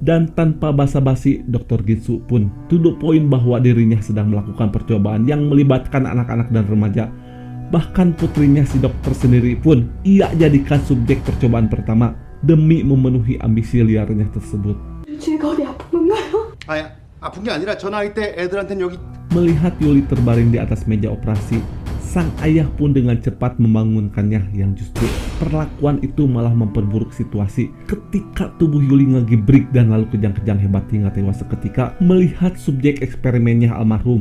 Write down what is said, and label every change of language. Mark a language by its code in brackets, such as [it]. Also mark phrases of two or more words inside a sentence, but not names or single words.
[id] Dan tanpa basa-basi, Dr. Ginsu pun [en] to the point [id] bahwa dirinya sedang melakukan percobaan yang melibatkan anak-anak dan remaja. Bahkan putrinya si dokter sendiri pun ia jadikan subjek percobaan pertama demi memenuhi ambisi liarnya tersebut. [ko] 아픈 게 아니라 저 나이 때 애들한텐 여기. [id] Melihat Yuli terbaring di atas meja operasi, sang ayah pun dengan cepat membangunkannya yang justru perlakuan itu malah memperburuk situasi ketika tubuh Yuli ngegibrik dan lalu kejang-kejang hebat hingga tewas seketika melihat subjek eksperimennya almarhum.